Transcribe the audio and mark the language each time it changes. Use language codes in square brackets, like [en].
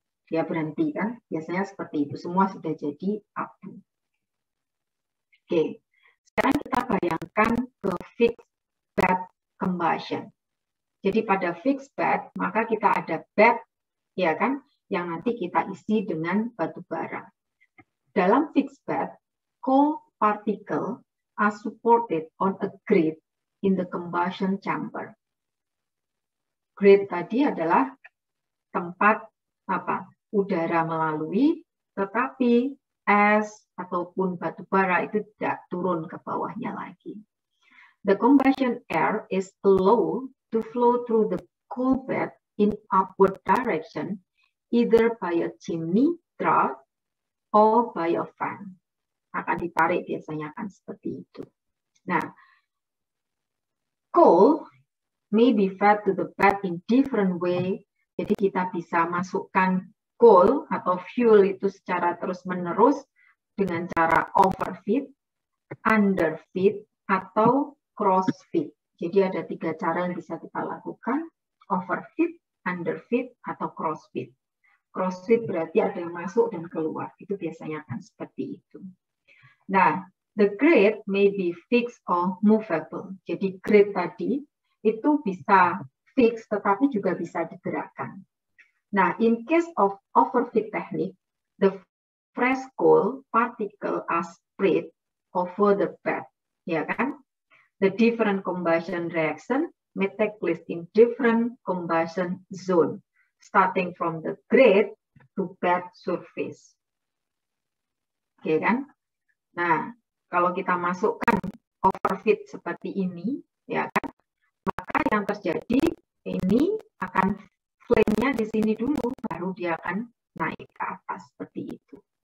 [id] Dia berhenti kan, biasanya seperti itu. Semua sudah jadi abu. Oke. Sekarang kita bayangkan ke fixed bed combustion. Jadi pada fixed bed, maka kita ada bed, ya kan, yang nanti kita isi dengan batu bara. Dalam [en] fixed bed, coal particle are supported on a grid in the combustion chamber. [id] Grid tadi adalah tempat apa? Udara melalui, tetapi es ataupun batu bara itu tidak turun ke bawahnya lagi. [en] The combustion air is allowed to flow through the coal bed in upward direction, either by a chimney draft or by a fan. [id] Akan ditarik biasanya akan seperti itu. [en] Nah, coal may be fed to the bed in different way. [id] Jadi kita bisa masukkan coal atau fuel itu secara terus-menerus dengan cara overfeed, underfeed, atau crossfeed. Jadi ada 3 cara yang bisa kita lakukan, overfeed, underfeed, atau crossfeed. Crossfeed berarti ada yang masuk dan keluar. Itu biasanya akan seperti itu. [en] Nah, the grid may be fixed or movable. [id] Jadi grid tadi itu bisa fix tetapi juga bisa digerakkan. [en] Nah, in case of overfeed technique, the fresh coal particle are spread over the bed, [id] ya kan? [en] The different combustion reaction may take place in different combustion zone, starting from the grid to to bed surface. [id] Oke kan? Nah, kalau kita masukkan overfit seperti ini, ya kan, maka yang terjadi ini akan flame-nya di sini dulu, baru dia akan naik ke atas seperti itu.